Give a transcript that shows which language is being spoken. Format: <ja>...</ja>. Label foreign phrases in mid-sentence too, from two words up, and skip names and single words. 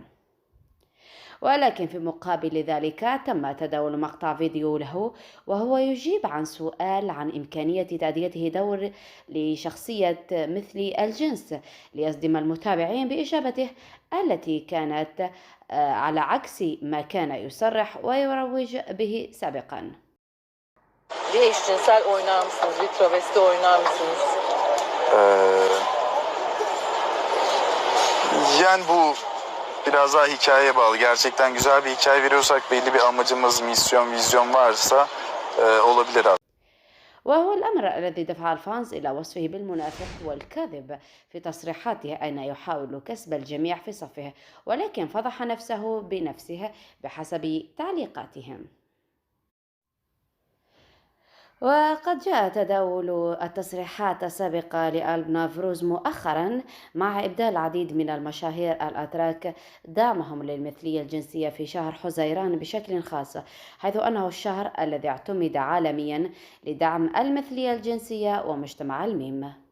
<ar>ولكن في مقابل ذلك تم تداول مقطع فيديو له وهو يجيب عن سؤال عن إمكانية تأديته دور لشخصية مثل الجنس ليصدم المتابعين بإجابته التي كانت على عكس ما كان يصرح ويروج به سابقا.</ar> <tr>Bir eşcinsel oynar mısınız? Bir travesti oynar mısınız? Ee, Yani bu biraz daha hikayeye bağlı. Gerçekten güzel bir hikaye veriyorsak, belli bir amacımız, misyon, vizyon varsa olabilir aslında.</tr> <ar>وهو الأمر الذي دفع الفانز إلى وصفه بالمنافق والكاذب في تصريحاته أين يحاول كسب الجميع في صفه ولكن فضح نفسه بنفسه بحسب تعليقاتهم. وقد جاء تداول التصريحات السابقة لآل نافروز مؤخرا مع إبداء العديد من المشاهير الأتراك دعمهم للمثلية الجنسية في شهر حزيران بشكل خاص، حيث أنه الشهر الذي اعتمد عالميا لدعم المثلية الجنسية ومجتمع الميم.</ar>